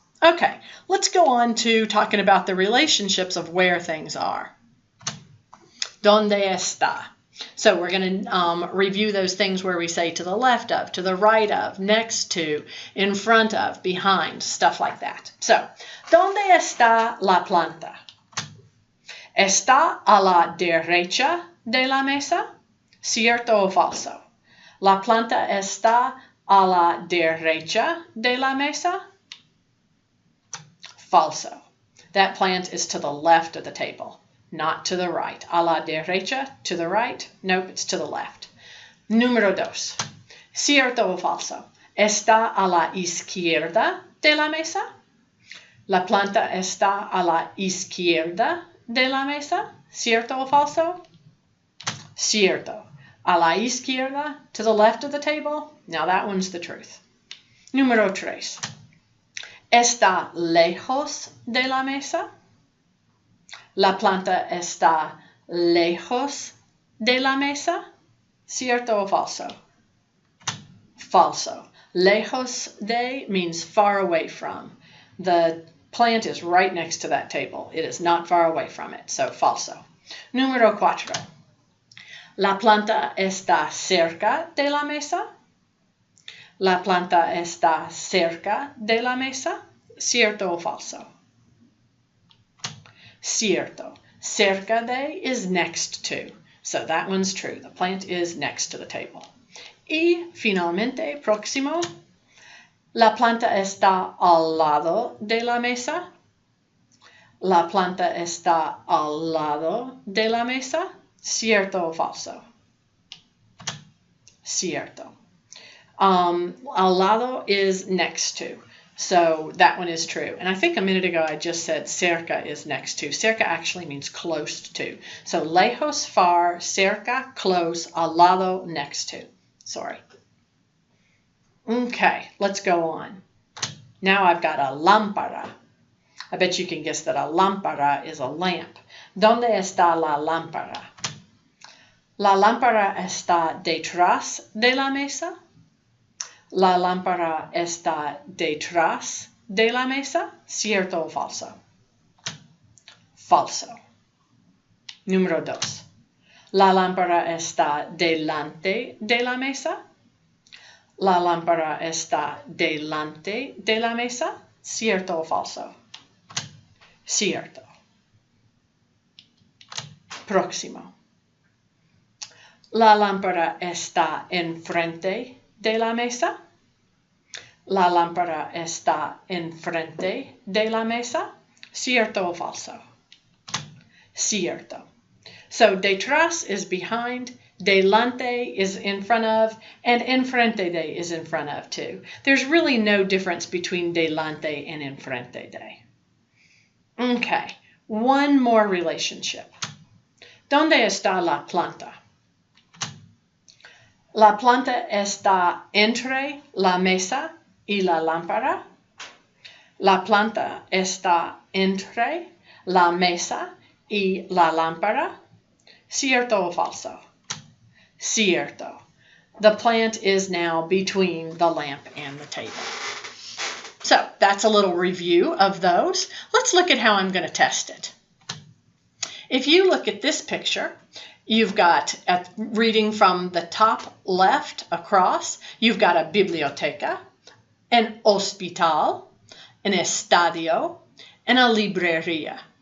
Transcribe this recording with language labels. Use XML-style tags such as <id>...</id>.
<en>Okay, let's go on to talking about the relationships of where things are.</en> <es>¿Dónde está?</es> <en>So we're going to review those things where we say to the left of, to the right of, next to, in front of, behind, stuff like that.</en> <es>So, ¿dónde está la planta? ¿Está a la derecha de la mesa? ¿Cierto o falso? ¿La planta está a la derecha de la mesa? Falso.</es> <en>That plant is to the left of the table, not to the right.</en> <es>A la derecha,</es> <en>to the right. Nope, it's to the left.</en> <es>Número 2. ¿Cierto o falso? ¿Está a la izquierda de la mesa? ¿La planta está a la izquierda de la mesa? ¿Cierto o falso? Cierto. A la izquierda,</es> <en>to the left of the table. Now that one's the truth.</en> <es>Número 3. ¿Está lejos de la mesa? ¿La planta está lejos de la mesa? ¿Cierto o falso? Falso.</es> <en>Lejos de means far away from. The plant is right next to that table. It is not far away from it, so falso.</en> <es>Número 4. ¿La planta está cerca de la mesa? ¿La planta está cerca de la mesa? ¿Cierto o falso?</es> <en>Cierto. Cerca de is next to. So that one's true. The plant is next to the table.</en> <es>Y finalmente, próximo. ¿La planta está al lado de la mesa? ¿La planta está al lado de la mesa? ¿Cierto o falso?</es> <en>Cierto. Al lado is next to. So that one is true. And I think a minute ago I just said cerca is next to. Cerca actually means close to. So lejos, far, cerca, close, al lado, next to. Sorry. Okay, let's go on. Now I've got a lámpara. I bet you can guess that a lámpara is a lamp.</en> <es>¿Dónde está la lámpara? ¿La lámpara está detrás de la mesa? ¿La lámpara está detrás de la mesa? ¿Cierto o falso? Falso. Número 2. ¿La lámpara está delante de la mesa? ¿La lámpara está delante de la mesa? ¿Cierto o falso? Cierto. Próximo. ¿La lámpara está enfrente de la mesa? ¿La lámpara está enfrente de la mesa? ¿Cierto o falso? Cierto.</es> <en>So detrás is behind, delante is in front of, and enfrente de is in front of too. There's really no difference between delante and enfrente de. Okay, one more relationship.</en> <es>¿Dónde está la planta? ¿La planta está entre la mesa y la lámpara? ¿La planta está entre la mesa y la lámpara? ¿Cierto o falso? Cierto.</es> <en>The plant is now between the lamp and the table. So that's a little review of those. Let's look at how I'm going to test it. If you look at this picture, you've got, reading from the top left across, you've got a biblioteca, an hospital, an estadio, and a libreria.</en>